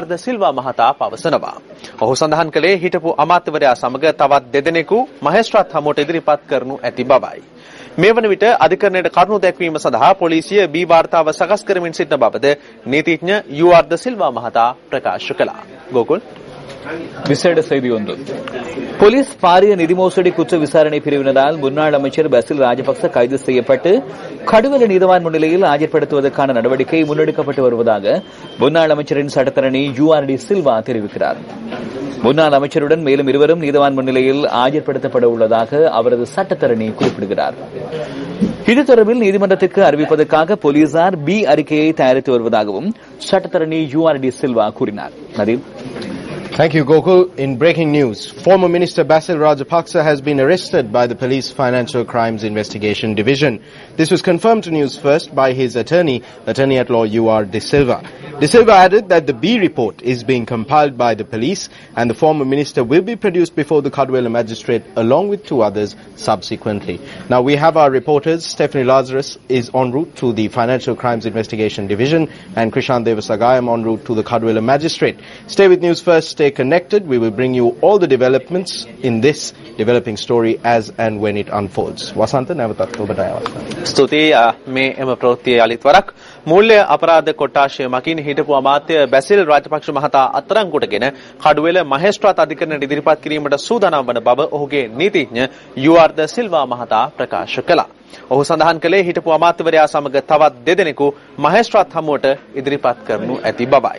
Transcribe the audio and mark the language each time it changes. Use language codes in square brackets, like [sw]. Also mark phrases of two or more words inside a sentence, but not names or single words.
[si] ද සිල්වා මහතා පවසනවා. ඔහු සඳහන් කළේ හිටපු අමාත්‍යවරයා සමග තවත් දෙදෙනෙකු මහේස්ත්‍රාත් හමුවට ඉදිරිපත් කරනු ඇති බවයි. මේ වන විට අධිකරණයට කරුණු දැක්වීම සඳහා පොලිසිය බී වාර්තාව සකස් කරමින් සිටින බවද නීතිඥ යූ.ආර්. ද සිල්වා මහතා ප්‍රකාශ කළා. ගෝකුල් [ta] விசேட செய்தி ஒன்று. போலீஸ் பாரிய நிதி மோசடி குற்ற விசாரணை பிரிவினரால் முன்னாள் அமைச்சர் பசில் ராஜபக்ச கைது செய்யப்பட்டு கடுவல நீதவான் முன்னிலையில் ஆஜர்படுத்துவதற்கான நடவடிக்கை முன்னெடுக்கப்பட்டு வருவதாக முன்னாள் அமைச்சரின் சட்டத்தரணி யூ.ஆர். டி. சில்வா தெரிவிக்கிறார். முன்னாள் அமைச்சருடன் மேலும் இருவரும் நீதவான் முன்னிலையில் ஆஜர்படுத்தப்பட உள்ளதாக அவரது சட்டத்தரணி குறிப்பிடுகிறார். இது தொடர்பில் நீதிமன்றத்திற்கு அறிவிப்பதற்காக போலீசார் பி அறிக்கையை தயாரித்து வருவதாகவும் சட்டத்தரணி யூ.ஆர். டி. சில்வா கூறினார். நதீம். [en] Thank you, Gokul. In breaking news, former Minister Basil Rajapaksa has been arrested by the Police Financial Crimes Investigation Division. This was confirmed to News First by his Attorney-at-Law U.R. De Silva. De Silva added that the B report is being compiled by the police and the former minister will be produced before the Kadwela magistrate along with two others subsequently. Now we have our reporters. Stephanie Lazarus is en route to the Financial Crimes Investigation Division and Krishan Devasagayam en route to the Kadwela magistrate. Stay with News First. Stay connected. We will bring you all the developments in this developing story as and when it unfolds. Wasanta Navatat Obadaya. [si] ස්තුතියි මේ එම ප්‍රවෘත්තියේ අලිත් වරක් මූල්‍ය අපරාධ කොටාශය මකින් හිටපු අමාත්‍ය බැසිල් රාජපක්ෂ මහතා අත්අඩංගුවටගෙන කඩුවෙල මහේස්ත්‍රාත් අධිකරණයට ඉදිරිපත් කිරීමට සූදානම් වන බව ඔහුගේ නීතිඥ යූ.ආර්. ද සිල්වා මහතා ප්‍රකාශ කළා. ඔහු සඳහන් කළේ හිටපු අමාත්‍යවරයා සමග තවත් දෙදෙනෙකු මහේස්ත්‍රාත් හමුවට ඉදිරිපත් කරනු ඇති බවයි.